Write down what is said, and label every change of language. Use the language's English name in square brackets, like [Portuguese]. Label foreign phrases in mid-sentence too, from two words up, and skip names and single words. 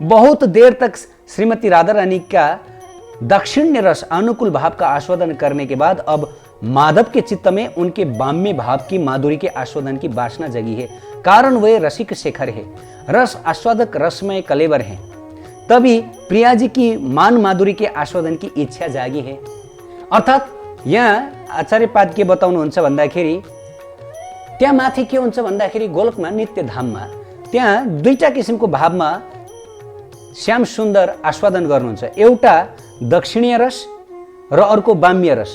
[Hindi] बहुत देर तक श्रीमती राधा रानी का दक्षिण्य रस अनुकूल भाव का आस्वादन करने के बाद अब माधव के चित्त में उनके बाम्य भाव की माधुरी के आस्वादन की वासना जगी है। कारण वे रसिक शेखर है, रस आस्वादक रसमय कलेवर हैं। तभी प्रिया जी की मान माधुरी के आस्वादन की इच्छा जागी है। [Nepali] अर्थात् यहाँ आचार्यपाद के बताउनुहुन्छ भन्दाखेरि त्यहाँ माथि के हुन्छ भन्दाखेरि गोलकमा नित्य धाममा त्यहाँ दुईटा किसिमको भावमा श्याम सुन्दर आस्वादन गर्नुहुन्छ। एउटा दक्षिणीय रस र अर्को वाम्य रस।